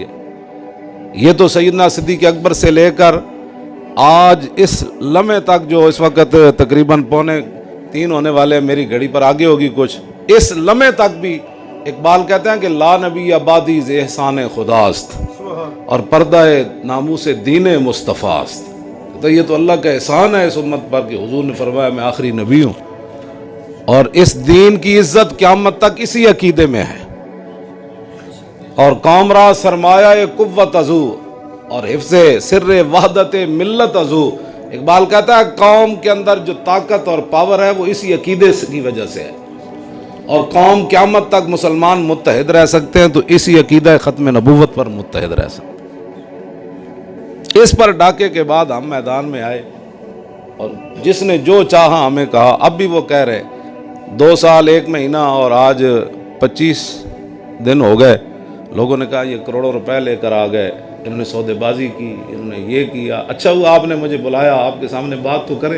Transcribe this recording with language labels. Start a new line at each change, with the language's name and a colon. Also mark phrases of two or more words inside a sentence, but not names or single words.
Urdu: یہ تو سیدنا صدیق اکبر سے لے کر آج اس لمحے تک، جو اس وقت تقریباً 2:45 ہونے والے، میری گھڑی پر آگے ہوگی کچھ، اس لمحے تک بھی اقبال کہتے ہیں کہ
Persian: لا نبی آبادی ز احسان خداست اور پردہ ناموس دین مصطفیٰ است۔
Urdu: تو یہ تو اللہ کا احسان ہے اس امت پر کہ حضور نے فرمایا میں آخری نبی ہوں، اور اس دین کی عزت قیامت تک اسی عقیدے میں ہے۔
Persian: اور قوم را سرمایہ قوت ازو اور حفظ سر وحدت ملت ازو۔
Urdu: اقبال کہتا ہے قوم کے اندر جو طاقت اور پاور ہے وہ اسی عقیدے کی وجہ سے ہے، اور قوم قیامت تک مسلمان متحد رہ سکتے ہیں تو اسی عقیدہ ختم نبوت پر متحد رہ سکتے ہیں۔ اس پر ڈاکے کے بعد ہم میدان میں آئے، اور جس نے جو چاہا ہمیں کہا، اب بھی وہ کہہ رہے 2 سال 1 مہینہ اور آج 25 دن ہو گئے، لوگوں نے کہا یہ کروڑوں روپے لے کر آ گئے، انہوں نے سودے بازی کی، انہوں نے یہ کیا، اچھا ہوا آپ نے مجھے بلایا، آپ کے سامنے بات تو کریں۔